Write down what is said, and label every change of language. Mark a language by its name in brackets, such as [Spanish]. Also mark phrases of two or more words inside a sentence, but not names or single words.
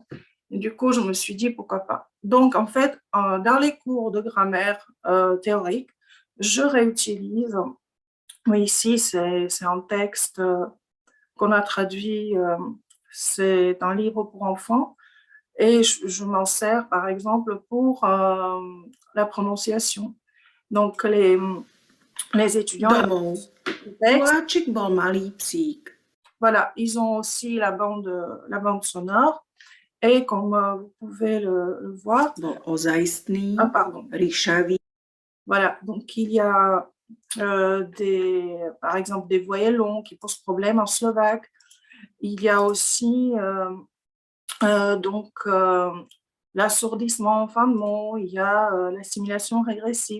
[French] Et du coup, je me suis dit pourquoi pas. Donc, en fait, dans les cours de grammaire théorique, je réutilise, oui, ici, c'est un texte qu'on a traduit, c'est un livre pour enfants. Et je m'en sers, par exemple, pour la prononciation. Donc, les étudiants, [Slovak] Domov. Koláčik bol malý psík. [French] Voilà, ils ont aussi la bande sonore. Et comme vous pouvez le voir... [Slovak] Bol ozajstný, [French] pardon. [Slovak] ryšavý. [French] Voilà, donc il y a par exemple des voyelles longues qui posent problème en slovaque. Il y a aussi donc l'assourdissement en fin de mot, il y a l'assimilation régressive.